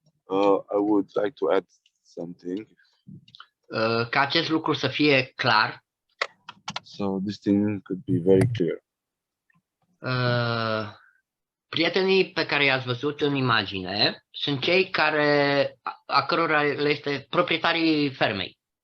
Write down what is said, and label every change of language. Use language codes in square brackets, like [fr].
[en] I would like to add something. [ro] Ca acest lucru să fie clar. [en] So this thing could be very clear. [ro] Prietenii pe care i-ați văzut în imagine sunt cei a cărora le este proprietarii fermei.